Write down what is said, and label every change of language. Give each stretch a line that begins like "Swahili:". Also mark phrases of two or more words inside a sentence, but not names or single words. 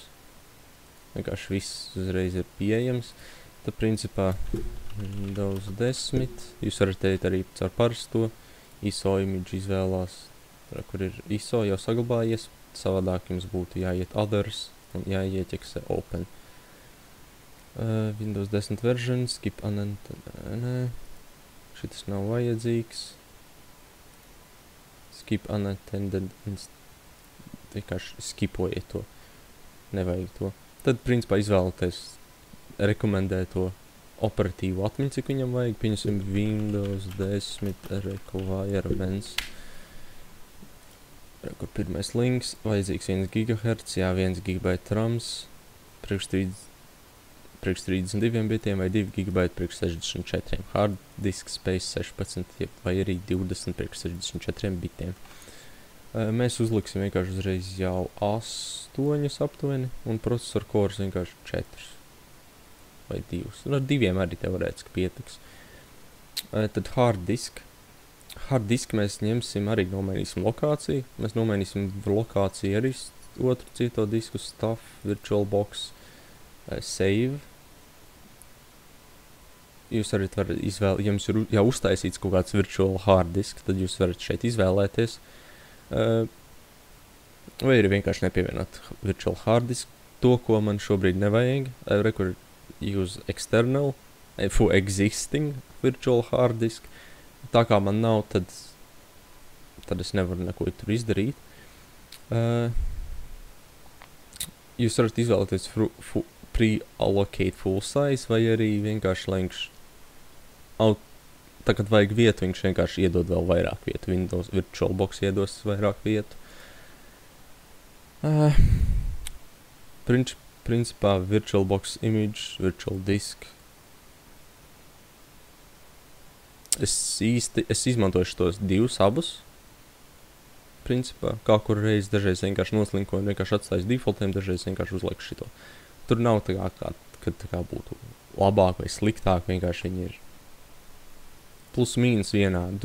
Latvian: Vienkārši viss uzreiz ir pieejams. Tad, principā, Windows 10. Jūs varat teikt arī caur parasto ISO imidžu izvēlās, kur ir ISO jau saglabājies. Savādāk jums būtu jāiet Others un jāieķeksē Open.
English: Windows 10 version, skip unattended.
Latvian: Šitas nav vajadzīgs.
English: Skip unattended.
Latvian: Vienkārši skipojiet to. Nevajag to. Tad, principā, izvēlaties rekomendēto operatīvu atmiņu, cik viņam vajag. Pieņemsim Windows 10 requirements. Kur pirmais links. Vajadzīgs 1 GHz, jā, 1 GB RAMs. Priekš 32 bitiem vai 2 GB priekš 64.
English: Hard disk space
Latvian: 16 vai arī 20 priekš 64 bitiem. Mēs uzliksim vienkārši uzreiz jau 8 aptuveni un procesoru cores vienkārši 4 vai 2. Un ar 2 arī teorētiski pietiks. Tad
English: hard disk. Hard disk
Latvian: mēs ņemsim arī nomainīsim lokāciju. Mēs nomainīsim lokāciju arī otru cieto disku stuff, VirtualBox, save. Jūs arī varat izvēlēt, ja jums ir jau uztaisīts kaut kāds
English: virtual hard disk,
Latvian: tad jūs varat šeit izvēlēties. Vai arī vienkārši nepievienot
English: virtual hard disk.
Latvian: To, ko man šobrīd nevajag, rekur
English: use external, existing virtual hard disk.
Latvian: Tā kā man nav, tad es nevaru neko tur izdarīt. Jūs varat izvēlēties
English: pre-allocate full size
Latvian: vai arī vienkārši lenks. Tā, kad vajag vietu, viņš vienkārši iedod vēl vairāk vietu. Windows VirtualBox iedos vairāk vietu.
English: Principā VirtualBox image, virtual disk.
Latvian: Es izmantošu tos divus abus. Principā, kā kur reiz dažreiz vienkārši noslinkoju un vienkārši atstāju defaultiem, dažreiz vienkārši uzlieku šito. Tur nav tā kā būtu labāk vai sliktāk, vienkārši viņi ir plus mīnus vienādi.